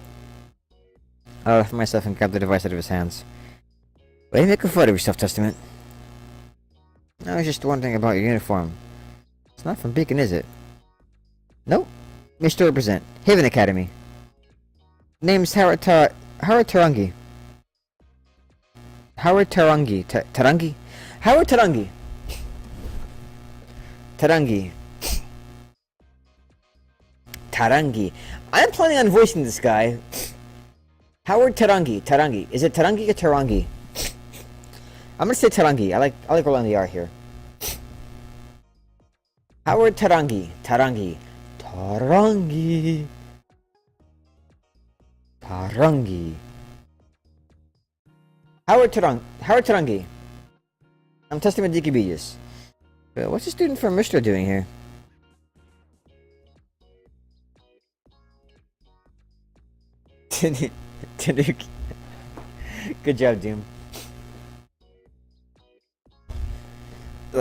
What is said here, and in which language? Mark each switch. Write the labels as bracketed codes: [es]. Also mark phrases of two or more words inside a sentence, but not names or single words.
[en] I laughed at myself and grabbed the device out of his hands. Way to make a fool of yourself, Testament. I was just wondering about your uniform. It's not from Beacon, is it? Nope. Mr. Represent. Haven Academy. Name's Howard Tarangi. Howard Tarangi. Tarangi? Howard Tarangi. Tarangi. Tarangi. I'm planning on voicing this guy. Howard Tarangi. Tarangi. Is it Tarangi or Tarangi? I'm gonna say Tarangi. I like rolling the R here. Howard Tarangi. Tarangi. Tarangi. Tarangi. Howard Tarangi. I'm testing my Wikipedias. What's the student from Mishra doing here? Tanuki. Good job, Doom.